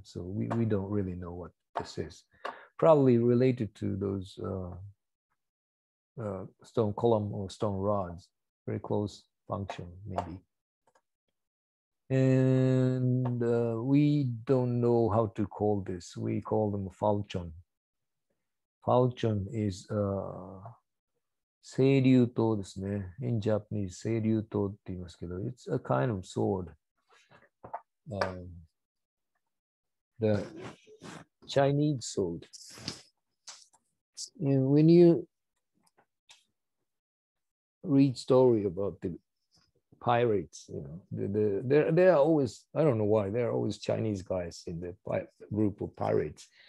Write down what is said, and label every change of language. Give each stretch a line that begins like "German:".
English: So we don't really know what this is. Probably related to those stone column or stone rods, very close function maybe. And we don't know how to call this. We call them falchion. Falchion is
Japanese: 青龍刀ですね。
English: In Japanese,
Japanese: 青龍刀って言いますけど、
English: it's a kind of sword. The Chinese sword. And when you read story about the pirates, you know, there are always, I don't know why, there are always Chinese guys in the group of pirates.